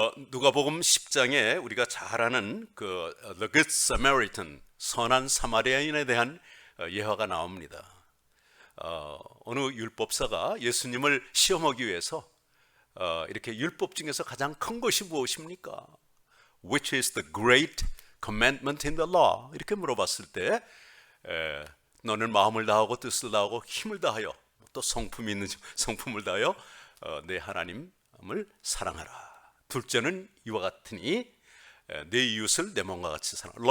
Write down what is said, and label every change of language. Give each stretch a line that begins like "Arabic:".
Korean: 누가복음 10장에 우리가 잘 아는 그 The Good Samaritan, 선한 사마리아인에 대한 예화가 나옵니다. 어느 율법사가 예수님을 시험하기 위해서 이렇게 율법 중에서 가장 큰 것이 무엇입니까?
English: Which is the great commandment in the law?
Korean: 이렇게 물어봤을 때 너는 마음을 다하고 뜻을 다하고 힘을 다하여 또 성품이 있는 성품을 다하여 내 하나님을 사랑하라. 둘째는 이와 같으니 내 이웃을 내 몸과 같이 사랑하라.